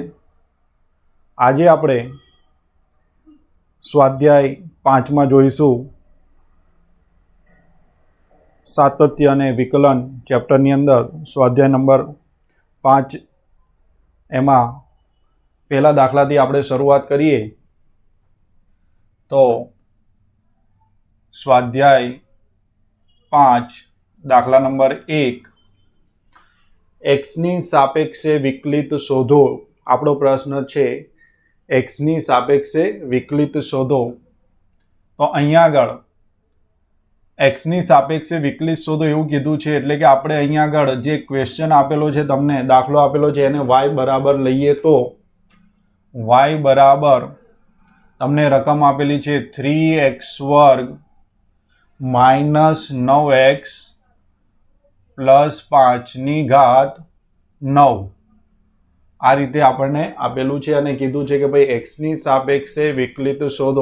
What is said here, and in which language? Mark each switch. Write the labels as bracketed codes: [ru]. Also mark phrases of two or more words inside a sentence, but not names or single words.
[gu] આજે આપણે સ્વાધ્યાય 5માં જોઈશું સાતત્ય અને વિકલન ચેપ્ટરની અંદર સ્વાધ્યાય નંબર 5 એમાં પહેલા દાખલાથી આપણે શરૂઆત કરીએ તો સ્વાધ્યાય 5 દાખલા નંબર 1 એક્સની સાપેક્ષે વિકલિત શોધો। આપણો પ્રશ્ન છે એક્સની સાપેક્ષે વિકલિત શોધો। તો અહીંયા આગળ એક્સની સાપેક્ષે વિકલિત શોધો એવું કીધું છે એટલે કે આપણે અહીંયા આગળ જે ક્વેશ્ચન આપેલો છે તમને દાખલો આપેલો છે એને y બરાબર લઈએ તો y બરાબર તમને રકમ આપેલી છે 3x² - 9x +5 ની ઘાત 9 આ રીતે આપણને આપેલું છે અને કીધું છે કે ભાઈ x ની સાપેક્ષે વિકલિત શોધો।